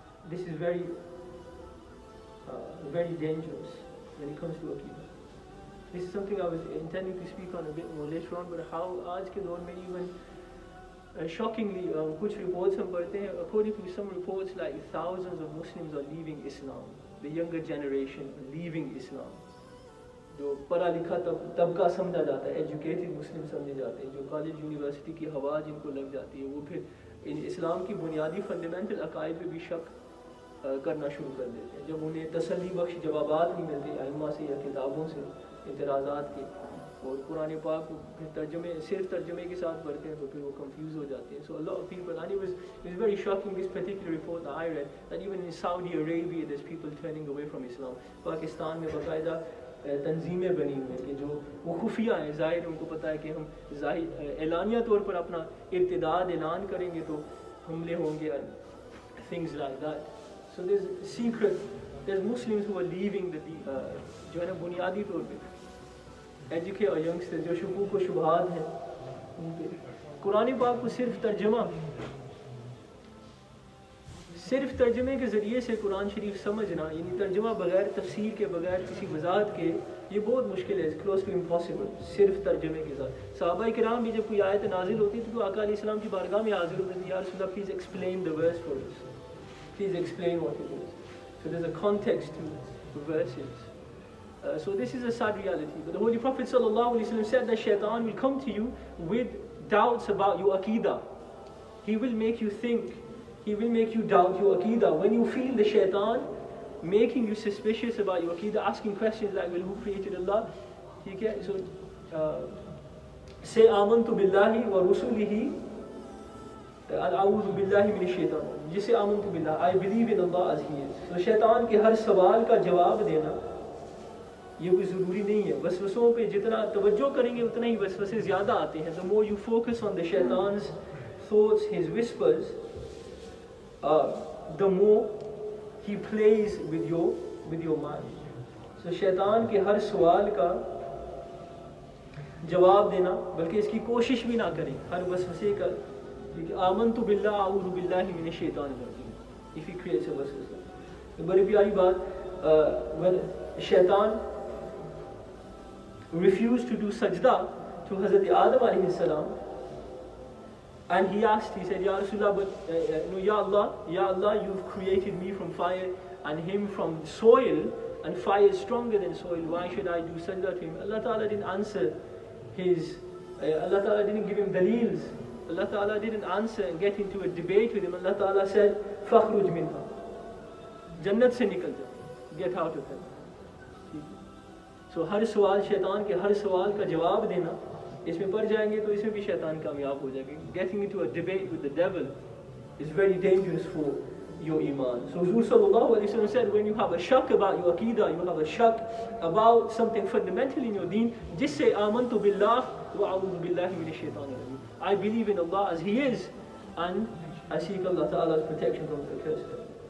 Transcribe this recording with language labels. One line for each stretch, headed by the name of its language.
English: This is very dangerous when it comes to Aqidah. This is something I was intending to speak on a bit more later on, but how
Hindi: आज के दौर में
English: even shockingly
Hindi: कुछ reports हम पढ़ते हैं,
English: according to some reports like thousands of Muslims are leaving Islam,
Hindi: the younger generation leaving Islam, जो पढ़ा लिखा तबका समझा जाता है, educated Muslim समझे जाते हैं, जो कॉलेज यूनिवर्सिटी की हवा जिनको लग जाती है, वो फिर इन इस्लाम की बुनियादी फंडामेंटल अकायद पे भी शक करना शुरू कर देते हैं। जब उन्हें तसल्ली बख्श जवाबात नहीं मिलते आइम्मा से या किताबों से, इतराज़ात के, और कुरान पाक को फिर सिर्फ तर्जुमे के साथ पढ़ते हैं तो फिर वो कंफ्यूज हो जाते हैं.
English: So a lot of people, and it was very shocking, this particular report that I read, that even in Saudi Arabia there's people turning away from Islam.
Hindi: Pakistan में बाकायदा तंजीमें बनी हुई हैं कि जो वो खुफिया हैं, ज़ाहिर उनको पता है कि हम एलानिया तौर पर अपना इर्तिदाद ऐलान करेंगे तो हमले होंगे,
English: things like that. So there's secret, there's Muslims who are leaving the
Hindi: जो है ना बुनियादी तौर पे एजुकेट और यंगस्टर जो शुकूक व शुबहात हैं उनके कुरान पाक को सिर्फ तर्जमे के ज़रिए से कुरान शरीफ समझना, यानी तर्जमा बगैर तफसीर के, बगैर किसी वजाहत के, ये बहुत मुश्किल है,
English: Close to impossible.
Hindi: सिर्फ तर्जमे के साथ सहाबा किराम भी जब कोई आयत नाजिल होती थी तो आका अलैहिस्सलाम की बारगाह में हाजिर होते थे, या रसूल अल्लाह
English: Please explain the verse for us, please explain what it is. So there is a context to verses. So this is a sad reality. But the Holy Prophet ﷺ said that shaitan will come to you with doubts about your aqidah. He will make you think, he will make you doubt your aqidah. When you feel the shaitan making you suspicious about your aqidah, asking questions like, well, who created Allah? Okay? So say
Arabic: amantu billahi wa rusulihi a'udhu billahi minash shaitan.
English: Jisse
Arabic: amantu billah,
English: I believe in Allah as He is.
Hindi: So shaitan के हर सवाल का जवाब देना ये कोई ज़रूरी नहीं है. वसवसों पे जितना तवज्जो करेंगे उतना ही वसवसे ज़्यादा आते हैं.
English: The more you focus on the shaitan's thoughts, his whispers, the more he plays with your mind.
Hindi: So शैतान के हर सवाल का जवाब देना, बल्कि इसकी कोशिश भी ना करें, हर वसवसे का.
Arabic: आमन्तु बिल्लाह अऊज़ु बिल्लाहि मिनश शैतानिर रजीम,
English: if he creates a
Arabic: वसवसा.
Hindi: तो बड़ी प्यारी बात,
English: when शैतान refused to do sajda to Hazrat Adam alayhi salam, and he said, Ya Rasulullah, but no, Ya Allah, you've created me from fire and him from soil, and fire is stronger than soil, why should I do sajda to him? Allah Ta'ala didn't answer Allah Ta'ala didn't give him daleels, Allah Ta'ala didn't answer and get into a debate with him. Allah Ta'ala said,
Arabic: fakhruj minha,
Hindi: jannat se nikal ja,
English: get out of him.
Hindi: So हर सवाल शैतान के हर सवाल का जवाब देना, इसमें पड़ जाएंगे तो इसमें भी शैतान कामयाब हो जाएगा.
English: Getting into a debate with the devil is very dangerous for your iman. So Rasul sallallahu alaihi wasallam said, when you have a shak about your aqidah, you have a shak about something fundamental in your deen, just say
Arabic: amantu billah wa a'udhu billahi minash shaitanir rajim.
English: I believe in Allah as He is, and I seek Allah Ta'ala's protection from the curse.